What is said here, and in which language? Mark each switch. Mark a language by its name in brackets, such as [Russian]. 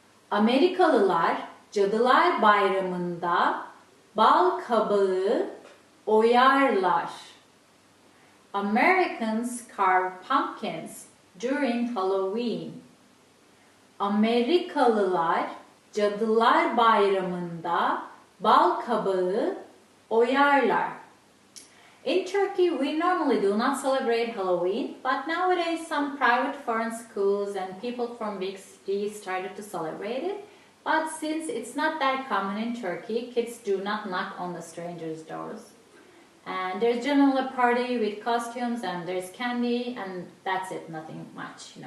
[Turkish] Amerikalılar Cadılar Bayramı'nda bal kabağı oyarlar. [English] Americans carve pumpkins during Halloween. [Turkish] Amerikalılar Cadılar Bayramı'nda bal kabağı oyarlar. [English] In Turkey, we normally do not celebrate Halloween, but nowadays some private foreign schools and people from big cities started to celebrate it. But since it's not that common in Turkey, kids do not knock on the strangers' doors. And there's generally a party with costumes and there's candy and that's it, nothing much.